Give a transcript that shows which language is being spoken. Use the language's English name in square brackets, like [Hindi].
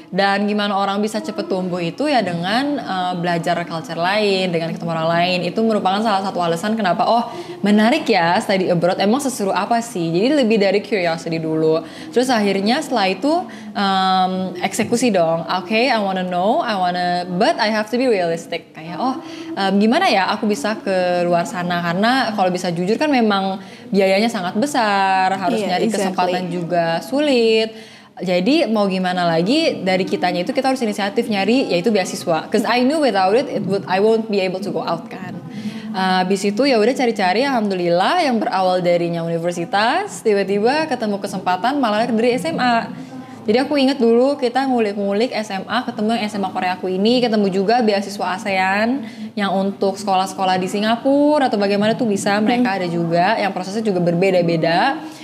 [Indonesian] Dan gimana orang bisa cepet tumbuh itu ya dengan belajar culture lain, dengan ketemu orang lain. Itu merupakan salah satu alasan kenapa menarik ya [English] study abroad, [Indonesian] emang seseru apa sih. Jadi lebih dari curiosity dulu. Terus akhirnya setelah itu eksekusi dong. [English] Okay, I wanna know, but I have to be realistic. [Indonesian] Kayak gimana ya aku bisa ke luar sana, karena kalau bisa jujur kan memang biayanya sangat besar, harus nyari kesempatan juga sulit. Jadi mau gimana lagi, dari kitanya itu kita harus inisiatif nyari yaitu beasiswa. [English] Cause I knew without it I won't be able to go out kan. [Indonesian] Habis itu ya udah cari-cari, alhamdulillah yang berawal darinya universitas, tiba-tiba ketemu kesempatan malah dari SMA. Jadi aku inget dulu kita ngulik-ngulik SMA, ketemu yang SMA Korea aku ini, ketemu juga beasiswa ASEAN yang untuk sekolah-sekolah di Singapura atau bagaimana tuh bisa, mereka ada juga yang prosesnya juga berbeda-beda.